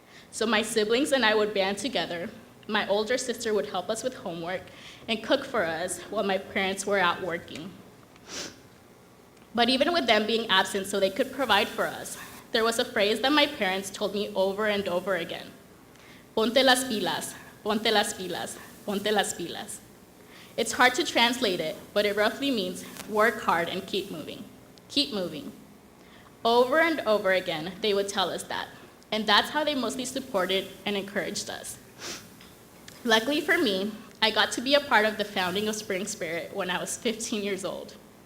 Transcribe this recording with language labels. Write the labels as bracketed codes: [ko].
[en] So my siblings and I would band together. My older sister would help us with homework and cook for us while my parents were out working. But even with them being absent so they could provide for us, there was a phrase that my parents told me over and over again. [es] Ponte las pilas, ponte las pilas, ponte las pilas. [en] It's hard to translate it, but it roughly means work hard and keep moving. Keep moving. Over and over again, they would tell us that. And that's how they mostly supported and encouraged us. Luckily for me, I got to be a part of the founding of Spring Spirit when I was 15 years old.